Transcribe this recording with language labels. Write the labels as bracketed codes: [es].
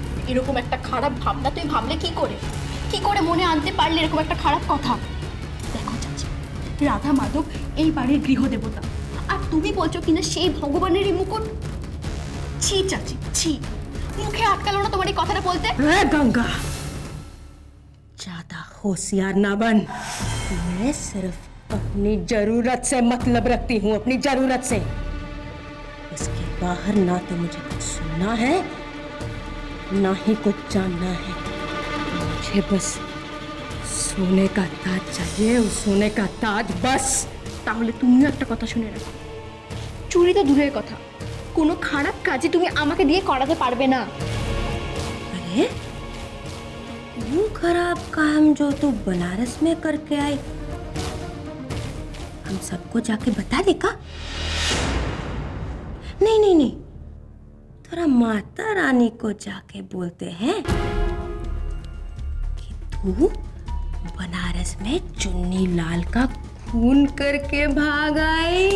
[bn] এরকম একটা খারাপ ভাবনা তুই ভাবলে কি করে মনে আনতে পারলি এরকম একটা খারাপ কথা? দেখো চাচি, রাধা মাধব এই বাড়ির গৃহদেবতা, আর তুমি বলছো কিনা সেই ভগবানেরই মুকুট। ছি চাচি ছি, মুখে আটকালো না তোমার এই কথাটা বলতে? [hi] गंगा, ज्यादा होशियार ना बन। मैं सिर्फ अपनी जरूरत से मतलब रखती हूँ, अपनी जरूरत से। इसके बाहर ना तो मुझे कुछ सुनना है ना ही कुछ जानना है। मुझे बस सोने का ताज चाहिए, उस सोने का ताज बस। [bn] তাহলে তুমিও একটা কথা শুনে রাখো, চুরি তো দূরের কথা, কোনো খারাপ কাজে তুমি আমাকে দিয়ে করাতে পারবে না। [hi] अरे वो खराब काम जो तू बनारस में करके आई हम सबको जाके बता देगा? नहीं नहीं नहीं, थोड़ा माता रानी को जाके बोलते हैं कि तू बनारस में चुन्नी लाल का खून करके भाग आई।